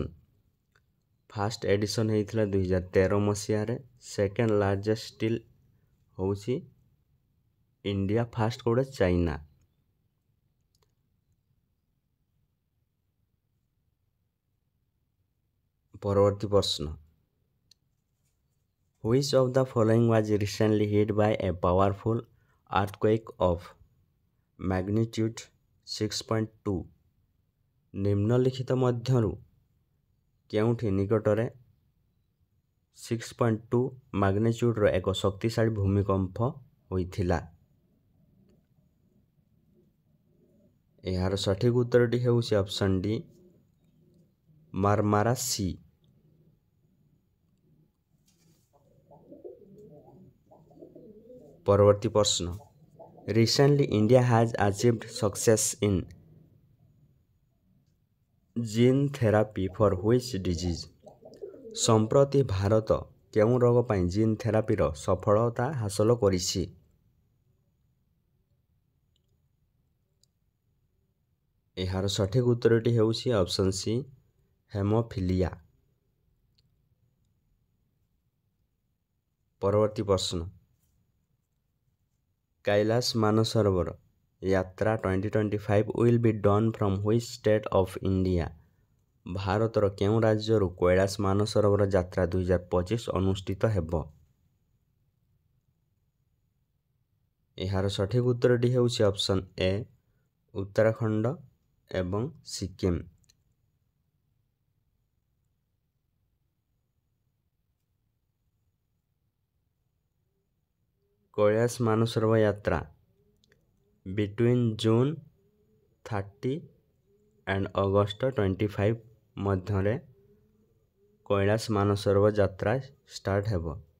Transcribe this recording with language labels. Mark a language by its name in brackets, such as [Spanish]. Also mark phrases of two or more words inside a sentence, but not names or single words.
[English] first edition [Odia] ହେଇଥିଲା 2013 ମସିହାରେ। [English] second largest steel [Odia] ହେଉଛି ଇଣ୍ଡିଆ, ଫାର୍ଷ୍ଟ କେଉଁଟା? ଚାଇନା। ପରବର୍ତ୍ତୀ ପ୍ରଶ୍ନ, [English] Which of the following was recently hit by a powerful earthquake of magnitude 6.2? [Odia] ନିମ୍ନଲିଖିତ ମଧ୍ୟରୁ କେଉଁଠି ନିକଟରେ 6.2 ମାଗ୍ନିଚ୍ୟୁଡ଼ର ଏକ ଶକ୍ତିଶାଳୀ ଭୂମିକମ୍ପ ହୋଇଥିଲା? ଏହାର ସଠିକ୍ ଉତ୍ତରଟି ହେଉଛି [English] option D, [Odia] ମାର୍ମାରା ସି। ପରବର୍ତ୍ତୀ ପ୍ରଶ୍ନ, [English] Recently India has achieved success in gene therapy for which disease? [Odia] ସମ୍ପ୍ରତି ଭାରତ କେଉଁ ରୋଗ ପାଇଁ [English] gene therapyର [Odia] ସଫଳତା ହାସଲ କରିଛି? ଏହାର ସଠିକ୍ ଉତ୍ତରଟି ହେଉଛି [English] option C, [Odia] ହେମୋଫିଲିଆ। ପରବର୍ତ୍ତୀ ପ୍ରଶ୍ନ, [English] କୈଳାସ ମାନସରୋବର ଯାତ୍ରା 2025 will be done from which state of India? [Odia] ଭାରତର କେଉଁ ରାଜ୍ୟରୁ କୈଳାସ ମାନସରୋବର ଯାତ୍ରା 2025 ଅନୁଷ୍ଠିତ ହେବ? ଏହାର ସଠିକ୍ ଉତ୍ତରଟି ହେଉଛି [English] option A, [Odia] ଉତ୍ତରାଖଣ୍ଡ ଏବଂ ସିକିମ୍। କୈଳାସ ମାନସରୋବର ଯାତ୍ରା [English] between June 30 and August 25 [Odia] ମଧ୍ୟରେ କୈଳାସ ମାନସରୋବର ଯାତ୍ରା ଷ୍ଟାର୍ଟ ହେବ।